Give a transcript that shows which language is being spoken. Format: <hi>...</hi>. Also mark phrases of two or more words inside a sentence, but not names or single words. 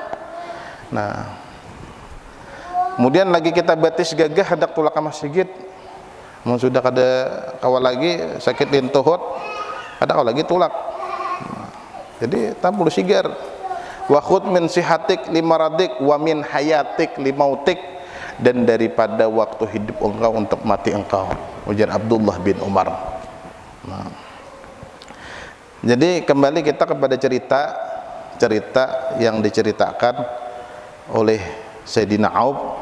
<bjn>Nah, kemudian lagi kita batis gagah hendak tulak ke masjid, sudah kada kawal lagi sakit lintuhut, kada kau lagi tulak. Nah, jadi tampul sigar.</bjn> <ar>وخذ من صحتك لمرضك ومن حياتك لموتك,</ar> <id>dan daripada waktu hidup engkau untuk mati engkau, ujar Abdullah bin Umar. Nah, jadi kembali kita kepada cerita yang diceritakan oleh Sayyidina Auf.</id>